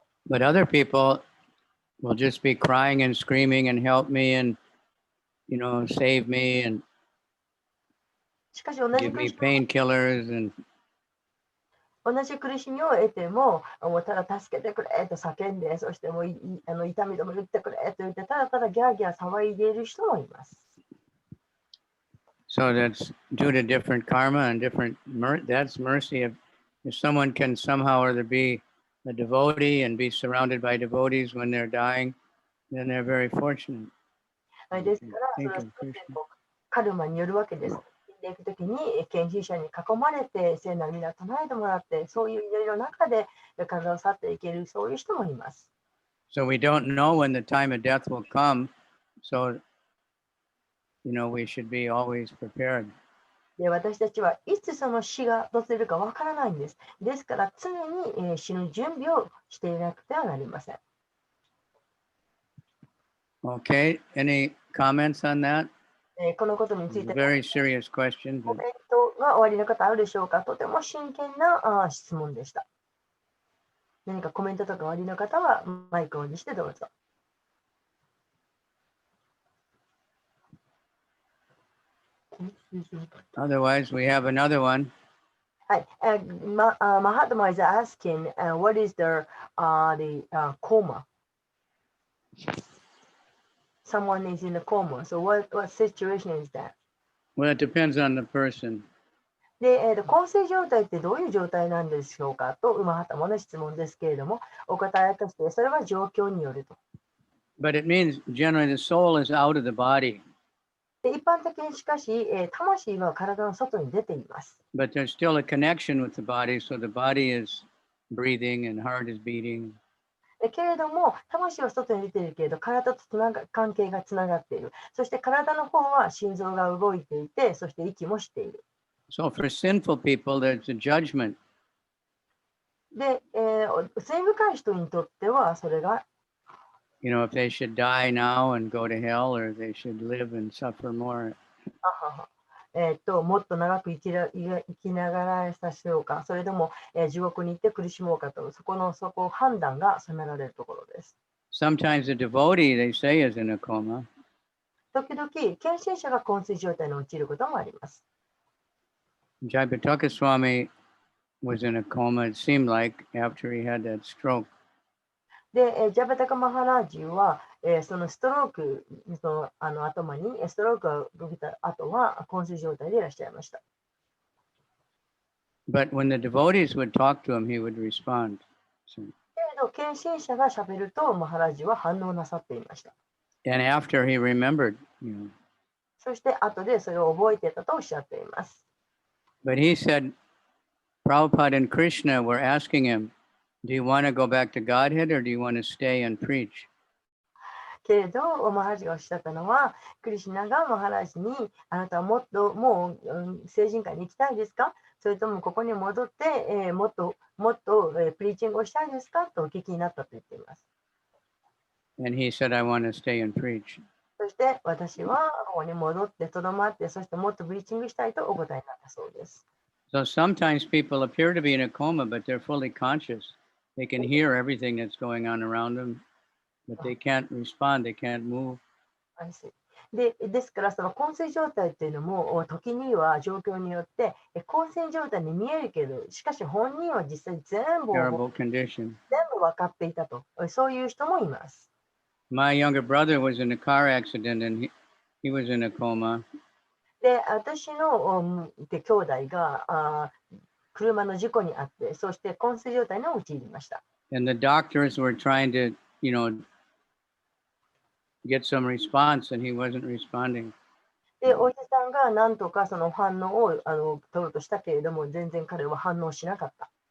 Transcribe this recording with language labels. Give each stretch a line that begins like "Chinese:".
English: But other people will just be crying and screaming and help me and save me and
Japanese: しかし同じ
English: give me painkillers and
Japanese: 苦しみを得ても、もうただ助けてくれと叫んで、そしてもう痛み止め打ってくれと言って、ただただギャーギャー騒いでいる人もいます。
English: So that's due to different karma and different that's mercy. If someone can somehow or other be a devotee and be surrounded by devotees when they're dying, then they're very fortunate.
Japanese: ですから、それはカルマによるわけです。でいくときに献身者に囲まれて聖なる皆唱えてもらって、そういう祈りの中で体を去っていける、そういう人もいます。
English: So we don't know when the time of death will come. So, we should be always prepared.
Japanese: で私たちはいつその死が訪れるかわからないんです。ですから常に死ぬ準備をしていなくてはなりません。
English: Okay, any comments on that?
Japanese: このことについ
English: It's a very serious question.
Japanese: コ
English: But
Japanese: メントがおありの方あるでしょうか。とても真剣な質問でした。何かコメントとかおありの方はマイクをオンにしてどうぞ。
English: otherwise, we have another one.
Japanese: はい。
English: Mahatma is asking, what is the coma? Someone is in a coma. So what situation is that? Well, it depends on the person.
Japanese: で、昏睡状態ってどういう状態なんでしょうかと、マハタマの質問ですけれども、お答えとして、それは状況によると。
English: But it means generally the soul is out of the body.
Japanese: で一般的にしかし、魂は体の外に出ています。
English: But there's still a connection with the body, so the body is breathing and heart is beating.
Japanese: けれども、魂は外に出ているけれど、体と関係がつながっている。そして体の方は心臓が動いていて、そして息もしている。
English: So for sinful people, there's a judgment.
Japanese: で、罪深い人にとっては、それが、
English: If they should die now and go to hell, or they should live and suffer more.
Japanese: もっと長く生きながらさせようか、それでも、地獄に行って苦しもうかと、そこ判断が責められるところです。
English: Sometimes a devotee, they say, is in a coma.
Japanese: 時々、献身者が昏睡状態に陥ることもあります。
English: Jaya Pataka Swami was in a coma, it seemed like, after he had that stroke.
Japanese: で、ジャバタカ・マハラージは、そのストロークの頭にストロークが起きた後は昏睡状態でいらっしゃいました。
English: But when the devotees would talk to him, he would respond.
Japanese: けれど、献身者がしゃべると、マハラージは反応なさっていました。
English: And after he remembered,
Japanese: そして、後でそれを覚えていたとおっしゃっています。
English: But he said, Prabhupada and Krishna were asking him, do you want to go back to Godhead or do you want to stay and preach?
Japanese: けれど、マハラージがおっしゃったのは、クリシュナがマハラージに、あなたはもっと聖人会に行きたいですか、それともここに戻って、もっとプリーチングをしたいですかとお聞きになったと言っています。
English: And he said, I want to stay and preach.
Japanese: そして私はここに戻ってとどまって、そしてもっとプリーチングしたいとお答えになったそうです。
English: So sometimes people appear to be in a coma, but they're fully conscious. They can hear everything that's going on around them, but they can't respond, they can't move.
Japanese: ですから、その昏睡状態っていうのも、時には状況によって、昏睡状態に見えるけど、しかし本人は実際全部分かっていたと、そういう人もいます。
English: My younger brother was in a car accident and he was in a coma.
Japanese: で、私の兄弟が車の事故にあって、そして昏睡状態に陥りました。
English: And the doctors were trying to, get some response, and he wasn't responding.
Japanese: で、お医者さんが何とかその反応を取ろうとしたけれども、全然彼は反応しなかった。